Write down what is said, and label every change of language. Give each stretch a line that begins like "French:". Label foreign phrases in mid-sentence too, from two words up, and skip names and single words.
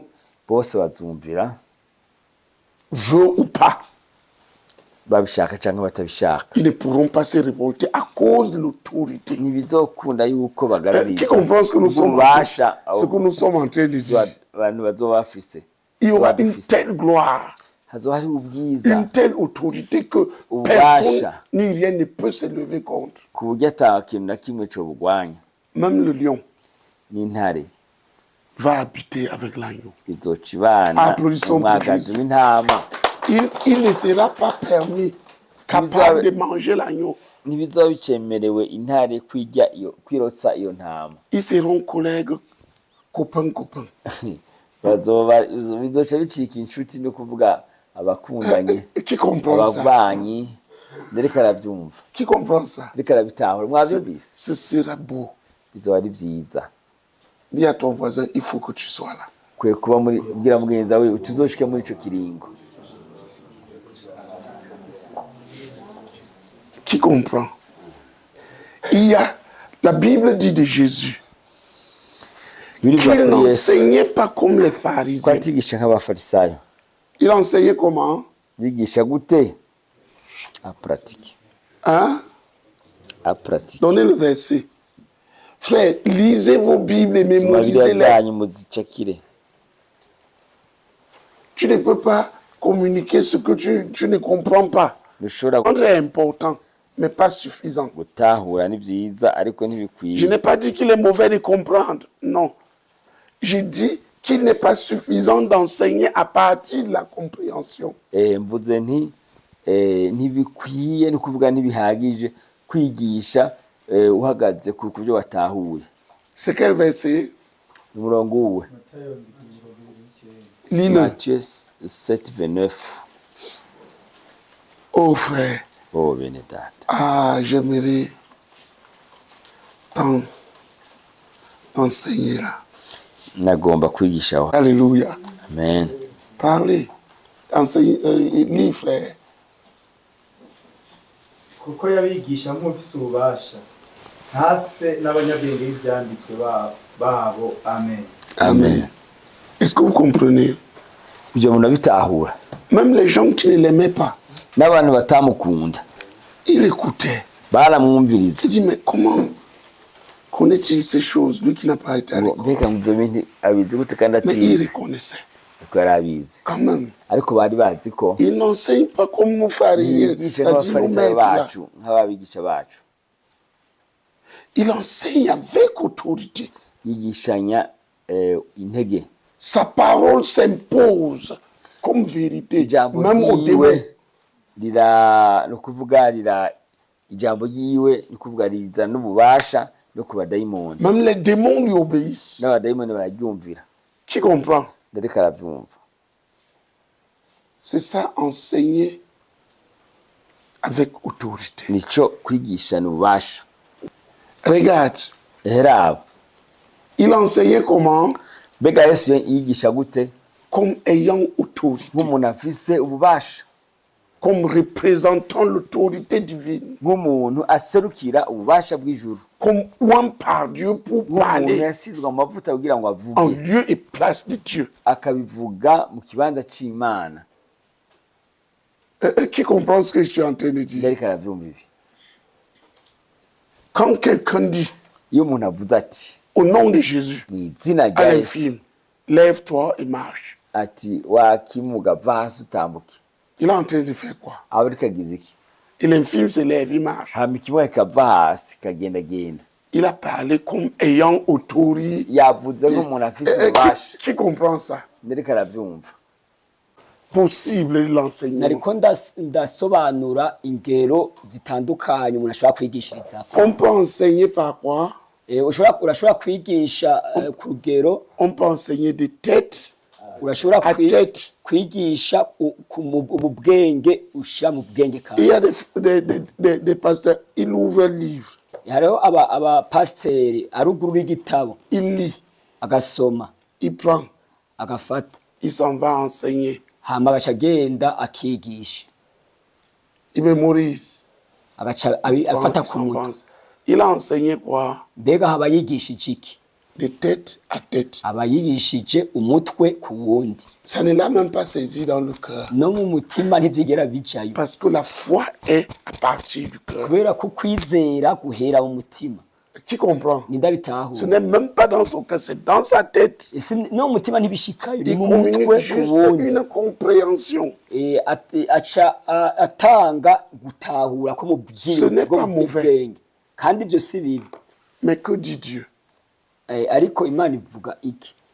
Rundi: bose bazumvira
French: veut ou pas.
Rundi: babishaka canke batabishaka.
French: Ils ne pourront pas se révolter à cause de l'autorité.
Rundi: Ntibizokunda yuko
French: Qui
Rundi: bagarariza
French: comprend ce que nous sommes en train de dire?
Rundi: abantu bazoba bafise.
French: Il y aura une telle gloire,
Rundi: Hazoba hari ubwiza
French: une telle autorité que
Rundi: Ubasha.
French: personne ni rien ne peut se lever contre.
Rundi: ku buryo ata kintu na kimwe co bugwanya.
French: Même le lion
Rundi: N'intare
French: va habiter avec l'agneau.
Rundi: izoca ibana
French: Applaudissons
Rundi: umwagazi w'intama.
French: Il ne sera pas permis, capable de manger l'agneau.
Rundi: Ntibizoba bicemerewe intare kwirotsa iyo ntama.
French: Ils seront collègues, copains.
Rundi: Bizoca bicika inshuti no kuvuga abakundanye
French: Qui comprend ça?
Rundi: ababanyi. Ndereka arabyumva,
French: Qui comprend ça?
Rundi: ndereka arabitahura. Mwabyumvise?
French: Ce sera beau.
Rundi: Bizoba ari byiza.
French: Dis à ton voisin, il faut que tu sois là.
Rundi: Kwe kuba muri ubwira mugenzi wawe tuzoshike muri ico kiringo.
French: Qui comprend? Il y a, la Bible dit de Jésus qu'il n'enseignait pas comme les pharisiens.
Rundi: Kwatigisha nk'abafarisayo.
French: Il enseignait comment?
Rundi: Bigisha gute?
French: A pratique. Hein? A pratique. Donnez le verset. Frère, lisez vos Bibles et mémorisez-les.
Rundi: zanyu muzicakire.
French: Tu ne peux pas communiquer ce que tu ne comprends pas.
Rundi: Dushobora
French: Comprendre est important, mais pas suffisant.
Rundi: gutahura ni byiza ariko
French: Je
Rundi: ntibikwiye.
French: n'ai pas dit qu'il est mauvais de comprendre. Non. J'ai dit qu'il n'est pas suffisant d'enseigner à partir de la compréhension.
Rundi: Mvuze nti ntibikwiye no kuvuga ntibihagije kwigisha uhagaze ku byo watahuye.
French: C'est quel verset?
Rundi: Umurongo uwe
French: Lis-le. Matthieu 7:29. Oh frère,
Rundi: Oh bene data,
French: ah, j'aimerais tant enseigner là.
Rundi: nagomba kwigisha aho.
French: Alléluia. Amen. Parlez. Enseignez, lis frère.
Rundi: kuko yabigisha nk'ufise ububasha ntase n'abanyabwenge b'ivyanditswe babo. Amen. Amen.
French: Est-ce que vous comprenez?
Rundi: Ibyo munabitahura.
French: Même les gens qui ne l'aimaient pas,
Rundi: N'abantu batamukunda
French: ils écoutaient.
Rundi: baramwumviriza.
French: Il dit, mais comment connaît-il ces choses, lui qui n'a pas été à l'école?
Rundi: Mbega mu byo bintu abizi gute kandi
French: Mais il
Rundi: atize?
French: reconnaissait.
Rundi: Kuko yari abizi.
French: Quand même.
Rundi: Ariko bari bazi ko
French: Il n'enseigne pas comme nous pharisiens,
Rundi: yigisha
French: c'est-à-dire nous
Rundi: nk'abafarisayo
French: maîtres là.
Rundi: bacu nk'ababigisha bacu.
French: Il enseigne avec autorité.
Rundi: Yigishanya intege.
French: Sa parole s'impose comme vérité,
Rundi: Ijambo
French: même au démon.
Rundi: ryiwe no kuvuga ijambo ryiwe ni kuvuga riza n'ububasha no ku badayimoni.
French: Même les démons lui obéissent.
Rundi: N'abadayimoni bararyumvira.
French: Qui comprend?
Rundi: Ndariko arabyumva.
French: C'est ça, enseigner avec autorité.
Rundi: Nico kwigisha n'ububasha.
French: Regarde,
Rundi: Rero
French: il enseignait comment?
Rundi: mbega Yesu yigisha gute?
French: Comme ayant autorité,
Rundi: Nk'umuntu afise ububasha,
French: comme représentant l'autorité divine,
Rundi: nk'umuntu aserukira ububasha bw'ijuru,
French: comme oint par Dieu pour
Rundi: nk'umuntu
French: parler
Rundi: yasizwe amavuta kugira ngo
French: en
Rundi: avuge,
French: lieu et place de Dieu.
Rundi: akabivuga mu kibanza c'Imana.
French: Qui comprend ce que je suis en train de dire?
Rundi: Ndariko aravyumva ibi.
French: Quand quelqu'un dit
Rundi: Iyo umuntu avuze ati
French: au nom de Jésus
Rundi: mu izina
French: à
Rundi: rya Yesu,
French: l'infirme, lève-toi et marche,
Rundi: ati wakimuga va hasi utambuke,
French: il est en train de faire quoi?
Rundi: aba ariko agize iki?
French: Et l'infirme se lève, il marche.
Rundi: Hama ikimwe kava hasi kagendagenda.
French: Il a parlé comme ayant autorité.
Rundi: Yavuze nk'umuntu afise ububasha.
French: Qui comprend ça?
Rundi: Ndariko aravyumva.
French: Possible l'enseignement.
Rundi: nariko ndasobanura ingero zitandukanye umuntu ashobora kwigishiriza.
French: On peut enseigner par quoi?
Rundi: Urashobora kwigisha ku rugero.
French: On peut enseigner de tête
Rundi: Urashobora
French: à tête.
Rundi: kwigisha mu bwenge ushira mu bwenge
French: Il y
Rundi: kawe.
French: a des pasteurs, ils ouvrent un livre,
Rundi: Hariho abapasiteri arugurura igitabo
French: il lit,
Rundi: agasoma
French: il prend,
Rundi: agafata
French: il s'en va enseigner,
Rundi: hama agaca agenda akigisha
French: il mémorise,
Rundi: agaca afata ku mutwe.
French: Il a enseigné quoi?
Rundi: mbega haba yigishije iki?
French: De tête à tête.
Rundi: aba yigishije umutwe ku wundi,
French: Ça ne l'a même pas saisi dans le cœur.
Rundi: no mu mutima ntivyigera bicayo,
French: Parce que la foi est à partir du cœur.
Rundi: kubera ko kwizera guhera mu mutima.
French: Qui comprend? Ce
Rundi: Nindabitahura
French: n'est même pas dans son cœur, c'est dans sa tête.
Rundi: no mu mutima ntibishikayo, ni
French: Il
Rundi: mu mutwe
French: communique
Rundi: ku
French: juste
Rundi: wundi.
French: une compréhension.
Rundi: Aca atanga gutahura ko mu
French: Ce n'est pas mauvais.
Rundi: bwenge, kandi ivyo si bibi.
French: Mais que dit Dieu?
Rundi: Ariko Imana ivuga iki?